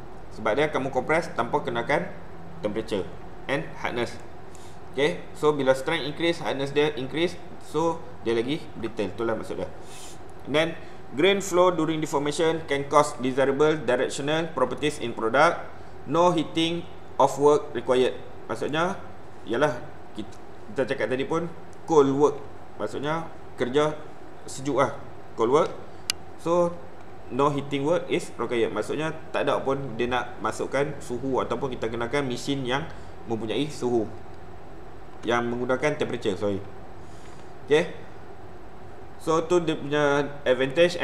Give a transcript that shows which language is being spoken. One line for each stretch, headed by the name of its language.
Malay: Sebab dia kamu kompres tanpa kenakan temperature and hardness. Okay, so bila strength increase, hardness dia increase, so dia lagi brittle. Itulah maksud dia.
English: Then grain flow during deformation can cause desirable directional properties in product. No heating of work required.
Malay: Maksudnya ialah kita cakap tadi pun cold work. Maksudnya kerja sejuk lah, cold work.
English: So no heating work is required.
Malay: Maksudnya tak ada pun dia nak masukkan suhu ataupun kita kenakan mesin yang mempunyai suhu, yang menggunakan temperature, Okay, so tu dia punya advantage.